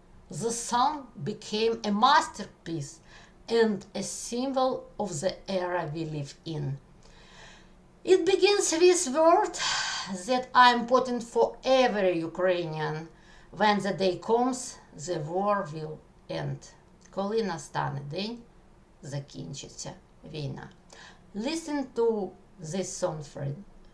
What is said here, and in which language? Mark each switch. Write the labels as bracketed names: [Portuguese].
[English] The song became a masterpiece and a symbol of the era we live in. It begins with words that are important for every Ukrainian. When the day comes, the war will end. [Ukrainian] Коли настане день, закінчиться війна. [English] Listen to this song, friend.